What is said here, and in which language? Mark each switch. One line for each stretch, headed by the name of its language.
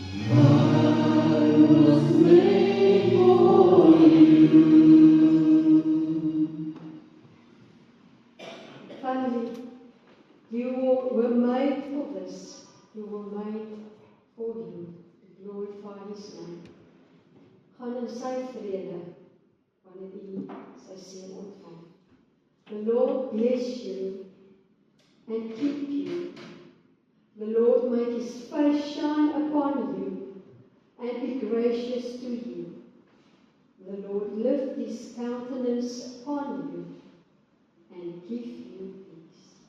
English: I was made for you. Family, you were made for this. You were made for Him to glorify His name.
Afrikaans: Gaan in sy vrede wanneer u sy seën ontvang.
English: The Lord bless you and keep you. The Lord make His face shine upon you and be gracious to you. The Lord lift His countenance upon you and give you peace.